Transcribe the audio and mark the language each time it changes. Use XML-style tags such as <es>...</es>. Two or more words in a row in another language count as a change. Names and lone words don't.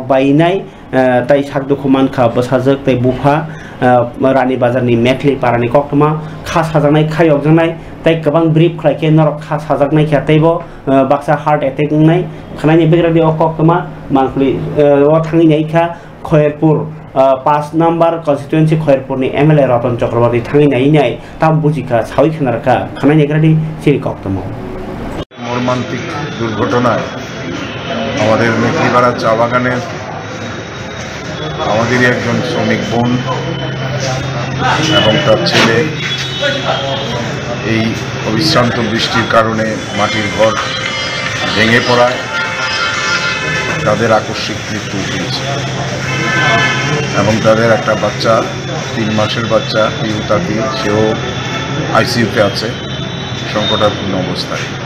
<trp>बायनाय ताई साकदुखु मानखा बसाजक ताई बुफा रानी बाजारनि मेखलि पारानि कक्तमा खा साजानाय खायगजानाय ताई गोबां ब्रिफ खायके नरक खा साजानाय खातैबो बाक्सा</trp> <en>heart attack</en> <trp>नाय खानायनि बेग्रादि कक्तमा मांखलि अ थांगिनायखा खयरपुर 5</trp> <en>number constituency</en> <trp>खयरपुरनि एमएलए रतन चक्रवर्ती थांगिनाय ताम बुजिका सावि खानारका खानायनि बेग्रादि सिरि कक्तमा</trp> <bn>মর্মান্তিক দুর্ঘটনায় আমাদের মেখলিপাড়া চা বাগানের আমাদেরই একজন শ্রমিক বোন এবং তার ছেলে এই অবিশ্রান্ত বৃষ্টির কারণে মাটির ঘর ভেঙে পড়ায় তাদের আকস্মিক মৃত্যু হয়েছে এবং তাদের একটা বাচ্চা 3 মাসের বাচ্চা পিউতাতি সেও আইসিইউতে আছে সংকটাপূর্ণ অবস্থায়।</bn>